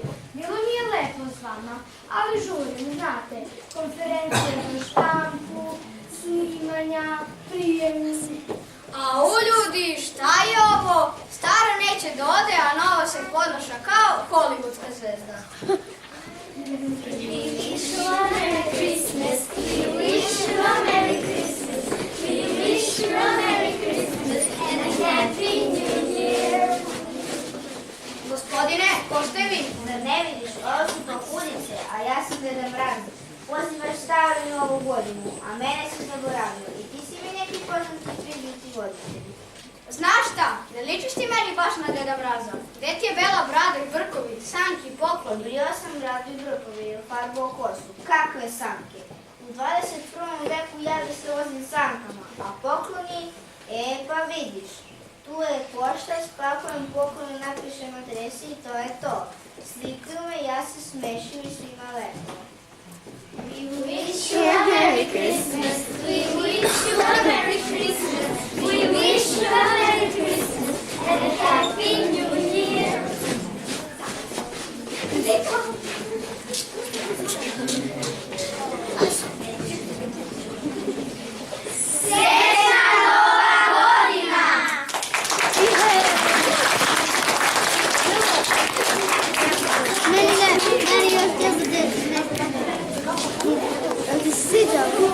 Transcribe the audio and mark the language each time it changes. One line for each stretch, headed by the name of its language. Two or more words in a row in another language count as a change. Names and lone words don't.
Serbian: Bilo mi je lepo s vama, ali žurim, znate, konferencije za štampu, snimanja, prijemni. A u ljudi, šta je ovo? Stara neće da ode, a nova se podnoša kao hollywoodska zvezda.
English: We wish you a Merry Christmas. We wish you a Merry Christmas. We wish you a Merry Christmas and a Happy New Year.
Serbian: Gospodine, ko ste vi? Zar ne vidiš, ovo su papudice, a ja sam Deda Mraz. Pozivaš staru i novu godinu, a mene si zaboravio. I ti si mi neki poznati priđuti voditelji. Znaš šta, ne ličiš ti meni baš na Deda Mraza. Gde ti je bela brada i brkovi, sanki, poklon? Odbrio sam bradu i brkove i farbao kosu. Kakve sanke? U 21. veku ja da se vozim sankama, a pokloni? Pa vidiš. Tu je pošta, spakujem poklon i napišem adresi i to je to. Slikaju me, ja se smešim i svima lepo.
English: We wish you a Merry Christmas. We wish you a Merry Christmas. We wish you a Merry Christmas and a Happy New Year.
Serbian: Srećna Nova godina! Meni još treba da se sviđa.